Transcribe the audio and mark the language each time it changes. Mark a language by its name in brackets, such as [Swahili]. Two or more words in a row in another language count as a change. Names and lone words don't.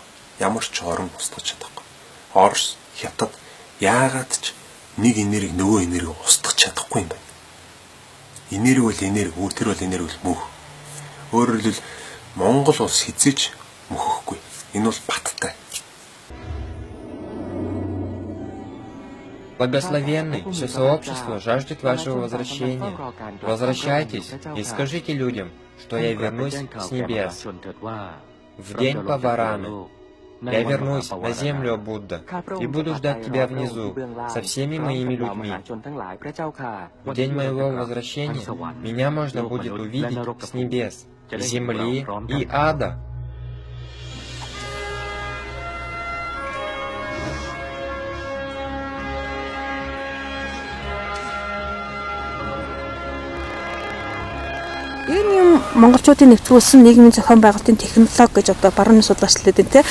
[Mongolian] Ямар ч орн устгаж чадахгүй. Орос, Хятад яагаад ч нэг энерги нөгөө энерги устгах чадахгүй юм байна. Энерги бол энерги, тэр бол энерги бол мөнх. Өөрөөр хэлбэл Монгол улс хизээж мөхөхгүй. Энэ бол баттай. [Russian] Благословенный, все сообщество жаждет вашего возвращения. Возвращайтесь и скажите людям, что я вернусь с небес. В день Павараны. Я вернусь на землю, Будда, и буду ждать тебя внизу, со всеми моими людьми. В день моего возвращения меня можно будет увидеть с небес, земли и ада. [Mongolian] Энэ монголчуудын нэвтрүүлсэн нийгмийн зохион байгуулалтын технологи гэж одоо баруун судлаачлаад байна те.